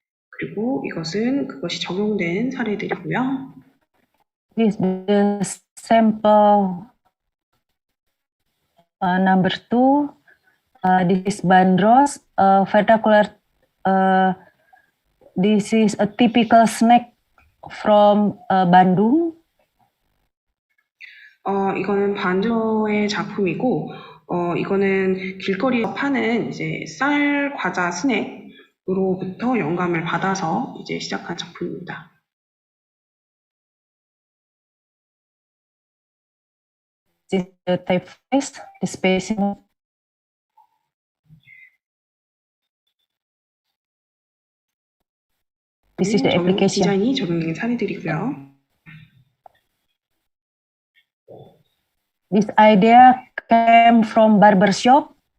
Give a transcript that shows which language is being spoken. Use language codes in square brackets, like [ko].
[ko] 그리고 이것은 그것이 적용된 사례들이고요. [en] This is the sample number 2. This is bandros. Vernacular. This is a typical snack from Bandung. [ko] 이거는 반조의 작품이고, 이거는 길거리에서 파는 이제 쌀 과자 스낵으로부터 영감을 받아서 이제 시작한 작품입니다. [en] This is the typeface, the spacing. This is the application. [ko] 디자인이 적용된 사례들이고요. [en] This idea came from barbershop.